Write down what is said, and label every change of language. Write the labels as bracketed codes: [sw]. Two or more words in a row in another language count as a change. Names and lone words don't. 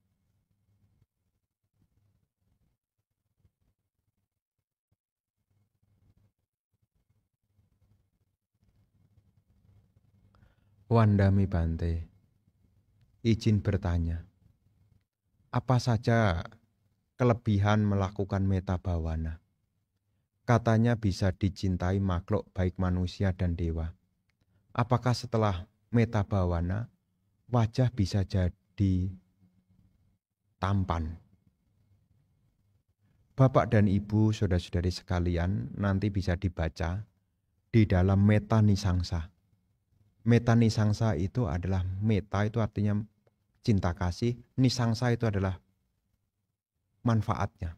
[pi] Wandami Bante, [id] izin bertanya, apa saja kelebihan melakukan [pi] metta bhavana? [id] Katanya bisa dicintai makhluk baik manusia dan dewa. Apakah setelah [pi] metta bhavana [id] wajah bisa jadi tampan? Bapak dan Ibu, saudara-saudari sekalian, nanti bisa dibaca di dalam Metta Nisangsa. Meta nisangsa itu adalah meta itu artinya cinta kasih, nisangsa itu adalah manfaatnya.